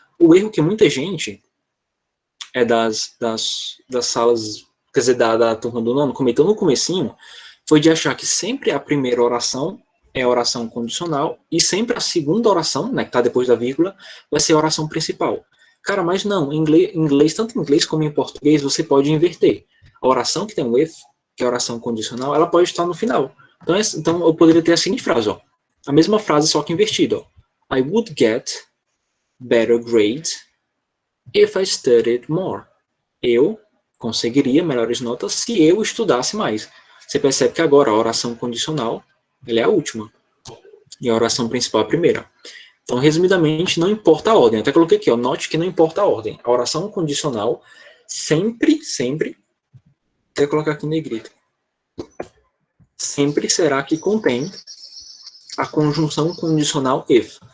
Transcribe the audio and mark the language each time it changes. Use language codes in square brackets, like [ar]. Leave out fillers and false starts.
[pt] O erro que muita gente das salas, quer dizer, da turma do nono, cometeu no comecinho, foi de achar que sempre a primeira oração é a oração condicional e sempre a segunda oração, né, que está depois da vírgula, vai ser a oração principal. Cara, mas não, em inglês, tanto em inglês como em português, você pode inverter. A oração que tem o if, que é a oração condicional, ela pode estar no final. Então eu poderia ter a seguinte frase, ó, a mesma frase, só que invertida. [en] I would get better grades if I studied more. [pt] Eu conseguiria melhores notas se eu estudasse mais. Você percebe que agora a oração condicional ela é a última. E a oração principal é a primeira. Então, resumidamente, não importa a ordem. Até coloquei aqui, ó, note que não importa a ordem. A oração condicional sempre, até colocar aqui em negrito, sempre será que contém a conjunção condicional if.